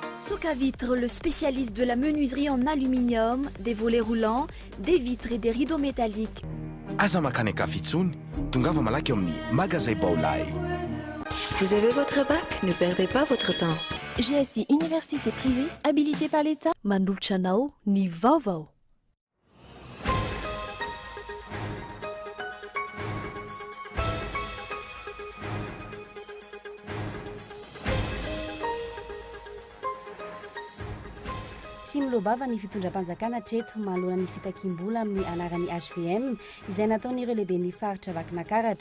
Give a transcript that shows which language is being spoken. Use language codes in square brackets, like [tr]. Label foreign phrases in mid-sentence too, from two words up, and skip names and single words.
[fr] Soc à vitre, le spécialiste de la menuiserie en aluminium, des volets roulants, des vitres et des rideaux métalliques. [mg] Aza makany Kafitsony, tongava malaky amin'ny magasin VAOVAO. [fr] Vous avez votre bac? Ne perdez pas votre temps. GSI Université privée, habilitée par l'État. [mg] Manolotra anao ny VAOVAO. Tsy milobava ny fitondram-panjakana hatreto manoloana ny fitakim-bola amin'ny anaran'ny HVM izay nataon'ireo lehibe ny faritra vakinankaratra.